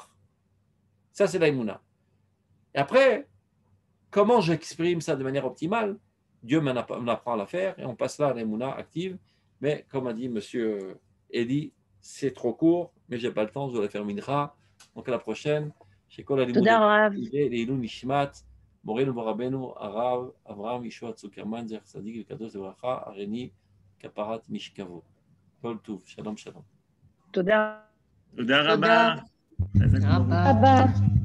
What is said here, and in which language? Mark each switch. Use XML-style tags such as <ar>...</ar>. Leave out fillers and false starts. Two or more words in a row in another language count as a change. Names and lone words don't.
<fr>Ça, c'est l'aïmouna. Et après, comment j'exprime ça de manière optimale? Dieu m'apprend à la faire et on passe là à l'aïmouna active. Mais comme a dit M. Eli, c'est trop court, mais je n'ai pas le temps, je dois la faire mincha. Donc à la prochaine.</fr> <he>תודה רב. לעילוי נשמת מורנו ורבנו הרב אברהם ישוע צוקרמן זכר צדיק וקדוש לברכה הריני כפרת משכבו. כל טוב, שלום שלום. תודה. תודה רבה. תודה רבה.</he>